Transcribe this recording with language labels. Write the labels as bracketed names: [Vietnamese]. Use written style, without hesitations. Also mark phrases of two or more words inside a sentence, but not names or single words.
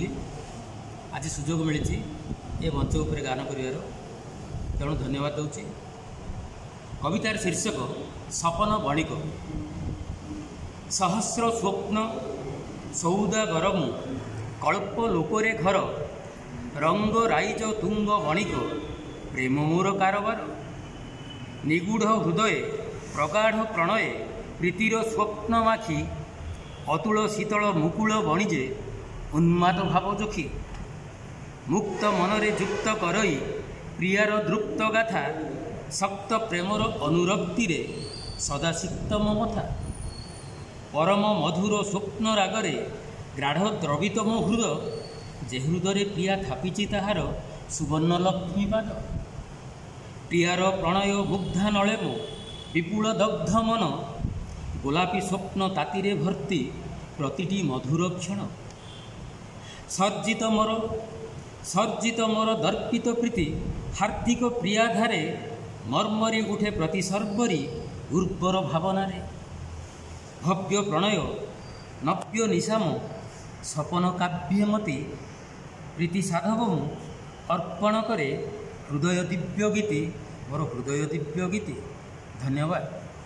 [Odia] ଆଜ ସୁଯୋଗ ମିଳି ଏ ମଞ୍ଚ ଉପର ଗାନ କର ତେଣୁ ଧନ୍ୟବାଦ ଦେଉଛି। କବିତାର ଶୀର୍ଷକ ସପନ ବଣିକ। ସହସ୍ର ସ୍ୱପ୍ନ ସଉଦା ଗରମ କଳ୍ପ ଲୋକରେ ଘର ରଙ୍ଗ ରାଇଜ ତୁଙ୍ଗ ବଣିକ ପ୍ରେମ ମୋର କାରବାର। ନିଗୂଢ଼ ହୃଦୟ ପ୍ରଗାଢ଼ ପ୍ରଣୟ ପ୍ରୀତିର ସ୍ୱପ୍ନ ମାଖି ଅତୁଳ ଶୀତଳ ମୁକୁଳ ବଣିଜେ ଉନ୍ମାଦ ଭାବ ଯୋଖି। ମୁକ୍ତ ମନରେ ଯୁକ୍ତ କରଇ ପ୍ରିୟାର ଦ୍ରୁପ୍ତ ଗାଥା ଶକ୍ତ ପ୍ରେମର ଅନୁରକ୍ତି ରେ ସଦା ସିକ୍ତ ମମଥା। ପରମ ମଧୁର ସ୍ୱପ୍ନ ରାଗରେ ଗାଢ଼ ଦ୍ରବିତ ମୋ ହୃଦୟ ଯେ ହୃଦୟ ପ୍ରିୟା ଥାପିଛି ତାହାର ସୁବର୍ଣ୍ଣ ଲକ୍ଷ୍ମୀ ପାଦ। ପ୍ରିୟାର ପ୍ରଣୟ ମୁଗ୍ଧା ନଳେ ମୋ ବିପୁଳ ଦଗ୍ଧ ମନ ଗୋଲାପୀ ସ୍ୱପ୍ନ ତାତିରେ ଭର୍ତ୍ତି ପ୍ରତିଟି ମଧୁର କ୍ଷଣ। ସର୍ଜିତ ମୋର ଦର୍ପିତ ପ୍ରୀତି ହାର୍ଦ୍ଦିକ ପ୍ରିୟାଧାରେ ମର୍ମରି ଉଠେ ପ୍ରତି ସର୍ବରୀ ଉର୍ବର ଭାବନାରେ। ଭବ୍ୟ ପ୍ରଣୟ ନବ୍ୟ ନିଶାମ ସପନ କାବ୍ୟମତୀ ପ୍ରୀତି ସାଧବ ମୁଁ ଅର୍ପଣ କରେ ହୃଦୟ ଦିବ୍ୟ ଗୀତି ମୋର ହୃଦୟ ଦିବ୍ୟ ଗୀତି। ଧନ୍ୟବାଦ।